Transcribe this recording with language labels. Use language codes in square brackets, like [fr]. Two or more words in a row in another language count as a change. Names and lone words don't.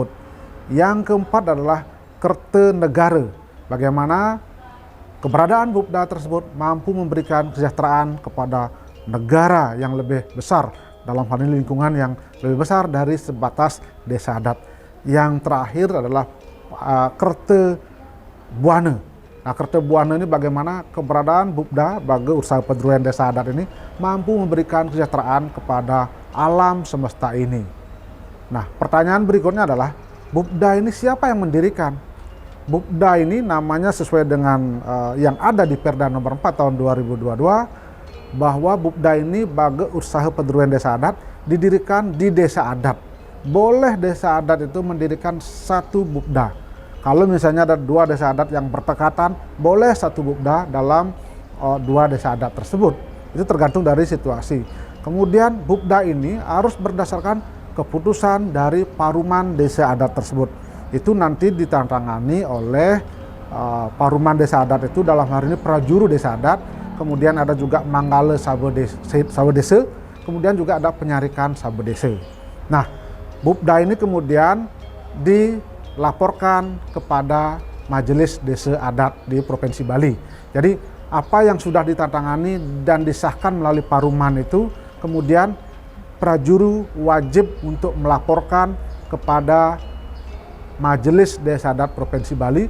[id] Yang keempat adalah kerte negara, bagaimana keberadaan bupda tersebut mampu memberikan kesejahteraan kepada negara yang lebih besar, dalam hal ini lingkungan yang lebih besar dari sebatas desa adat. Yang terakhir adalah kerte buana. Nah, kerte buana ini bagaimana keberadaan bupda bagi usaha pedruan desa adat ini mampu memberikan kesejahteraan kepada alam semesta ini. Nah, pertanyaan berikutnya adalah bupda ini siapa yang mendirikan? Bupda ini namanya sesuai dengan yang ada di Perda nomor 4 tahun 2022, bahwa bupda ini bagi usaha pedruan desa adat didirikan di desa adat. Boleh desa adat itu mendirikan satu bupda. Kalau misalnya ada dua desa adat yang berdekatan, boleh satu bupda dalam dua desa adat tersebut. Itu tergantung dari situasi. Kemudian bupda ini harus berdasarkan keputusan dari paruman desa adat tersebut. Itu nanti ditandatangani oleh paruman desa adat itu, dalam hal ini prajuru desa adat. Kemudian ada juga manggale sabedese, kemudian juga ada penyarikan sabedese. Nah, bupda ini kemudian laporkan kepada Majelis Desa Adat di Provinsi Bali. Jadi apa yang sudah ditandatangani dan disahkan melalui paruman itu kemudian prajuru wajib untuk melaporkan kepada Majelis Desa Adat Provinsi Bali.